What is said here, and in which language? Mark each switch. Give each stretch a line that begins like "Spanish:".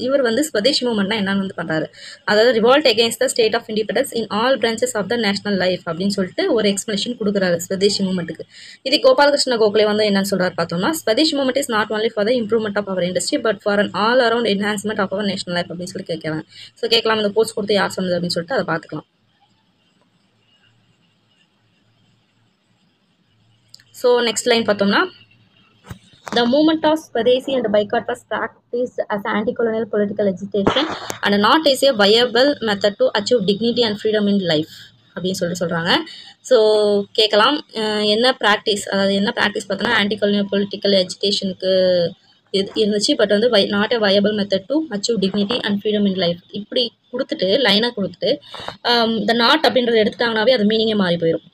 Tamil: இவர் வந்து ஸ்வதேஷி மூமெண்ட்னா என்னன்னு வந்து பண்ணுறாரு, அதாவது
English: revolt against the state of independence in all branches of the national life
Tamil: அப்படின்னு சொல்லிட்டு ஒரு எக்ஸ்பிளேஷன் கொடுக்குறாரு ஸ்வதேஷி மூமெண்ட்டுக்கு. இது கோபாலகிருஷ்ண கோகலே வந்து என்னன்னு சொல்கிறார் பார்த்தோம்னா
English: swadeshi movement is not only for the improvement of our industry but for an all around enhancement of our national life
Tamil: அப்படின்னு சொல்லி கேட்கலாம். ஸோ கேட்கலாம் இந்த கோர்ஸ் கொடுத்து யார் சொன்னது அப்படின்னு சொல்லிட்டு அதை பார்த்துக்கலாம். ஸோ நெக்ஸ்ட் லைன் பார்த்தோம்னா
English: the movement of Swadeshi and boycott was practiced as anti-colonial political agitation and not as a viable method to achieve dignity and freedom in life
Tamil: அப்படின்னு சொல்கிறாங்க. ஸோ கேட்கலாம் என்ன ப்ராக்டிஸ், அதாவது என்ன ப்ராக்டிஸ் பார்த்தோன்னா anti colonial political எஜுகேஷனுக்கு இருந்துச்சு. But வந்து
English: not a viable method to achieve dignity and freedom in life
Tamil: இப்படி கொடுத்துட்டு லைனாக கொடுத்துட்டு இந்த நாட் அப்படின்றத எடுத்துட்டாங்கனாவே அது மீனிங்கே மாறி போயிடும்.